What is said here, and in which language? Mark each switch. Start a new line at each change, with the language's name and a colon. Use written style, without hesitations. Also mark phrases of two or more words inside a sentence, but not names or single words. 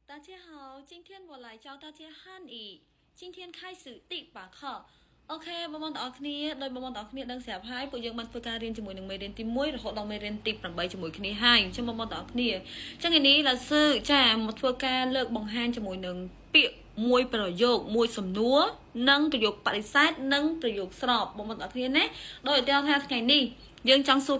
Chinese: 大家好，今天我来教大家汉语。今天开始第8 课。
Khmer: OK បងប្អូនទាំងអស់គ្នាដោយបងប្អូនទាំងអស់គ្នាដឹងស្រាប់ហើយពួកយើងបានធ្វើការរៀនជាមួយនឹងមេរៀនទី1រហូតដល់មេរៀនទី8ជាមួយគ្នាហើយអញ្ចឹងបងប្អូនទាំងអស់គ្នាអញ្ចឹងថ្ងៃនេះឡាស៊ឺចាមកធ្វើការលើកបង្ហាញជាមួយនឹងពាក្យមួយប្រយោគមួយសំណួរនិងប្រយោគបដិសេធនិងប្រយោគស្របបងប្អូនទាំងអស់គ្នាណាដោយឧទាហរណ៍ថាថ្ងៃនេះយើងចង់សួរគេ